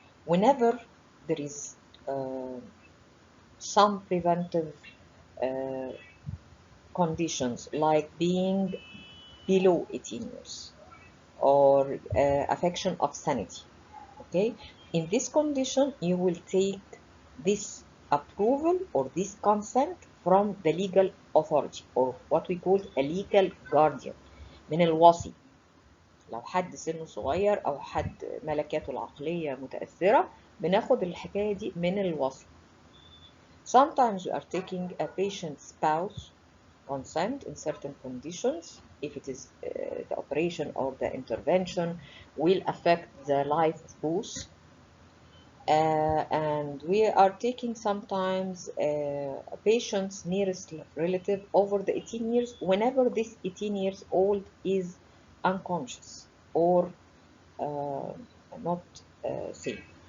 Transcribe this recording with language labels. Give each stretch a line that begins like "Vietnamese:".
English: Whenever there is some preventive conditions like being below 18 years or affection of sanity, okay, in this condition you will take this approval or this consent from the legal authority or what we call a legal guardian،
Arabic: من الوصي. لو حد سنه صغير او حد ملكاته العقلية متأثرة بناخد الحكاية دي من الوصي.
English: Sometimes you are taking a patient's spouse consent in certain conditions if it is the operation or the intervention will affect the life of both. And we are taking sometimes a patient's nearest relative over the 18 years whenever this 18 years old is unconscious or uh, not safe.